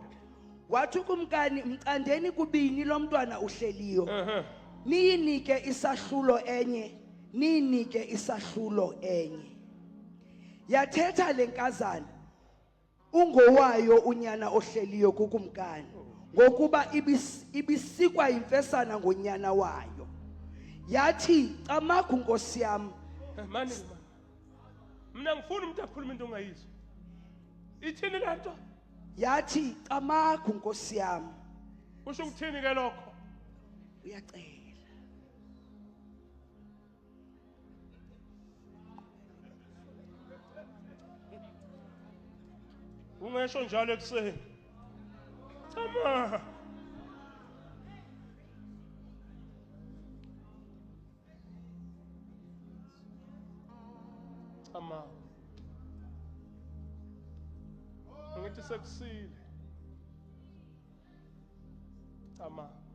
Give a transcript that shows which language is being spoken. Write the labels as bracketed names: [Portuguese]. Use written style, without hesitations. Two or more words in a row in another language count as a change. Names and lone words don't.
[Xhosa] wathi ukumkani mcandeni kubini lomntwana uhleliyo niyinike isahlulo enye yathetha lenkazana ungowayo unyana ohleliyo kukumkani ngokuba ibisikwa imfesana ngonyana wayo yathi camagu Nkosi yami [Zulu] mani mina ngifuna umuntu akhuluma into ongayizwa ithini lento [Xhosa] yathi camagu Nkosi yami [Zulu] usho ukuthini ke lokho uyacela ungesho njalo ekuseni chama ngithi sekusile chama